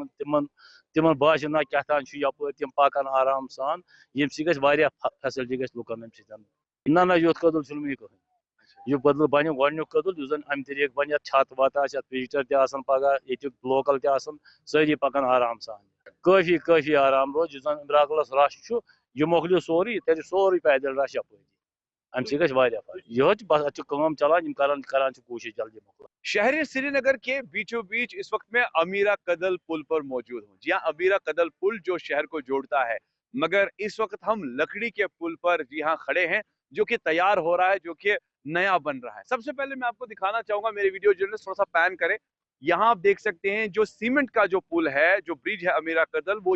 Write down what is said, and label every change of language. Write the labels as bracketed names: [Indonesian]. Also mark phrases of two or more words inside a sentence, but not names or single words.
[Kashmiri] تمن باسہِ نہ کیٛاہتام چھُ یپٲرۍ تم پکان آرام سان یم سۭتۍ گژھِ واریاہ فیسلٹی گژھِ لُکن امہِ سۭتۍ نہ یُتھ کدل چھُنہٕ وٕنہِ کٕہٕنۍ یہ کدل بنہ گۄڈنیُک کدل یُس زن امہِ طریٖقہٕ بنہِ یتھ چھت وت آسہِ یتھ وزٹر تہِ آسان پگہہ ییٚتیُک لوکل تہِ آسان سٲری پکان آرام سان کٲفی آرام روز یُس زن مراکلس رش چھُ یہ مۄکلیو سورُے تیٚلہِ سورُے پیدل رش یپٲری امہِ سۭتۍ گژھِ واریاہ فرق یہ بس اتھ چھِ کٲم چلان یم کران چھِ کوٗشش جلدی مۄکلاو [Urdu] شہر سری نگر کے بیچوں بیچ اس وقت میں امیرا کدل پل پر موجود ہوں جی ہاں امیرا کدل پل جو شہر کو جوڑتا ہے مگر اس وقت ہم لکڑی کے پل پر جی ہاں کھڑے ہیں جو کہ تیار ہو رہا ہے جو کہ نیا بن رہا ہے سب سے پہلے میں آپ کو دکھانا چاہوں گا میرے [English] video journalist [Urdu] تھوڑا سا پین کرے یہاں آپ دیکھ سکتے ہیں جو سیمنٹ کا جو پل ہے جو برج ہے امیرا کدل وہ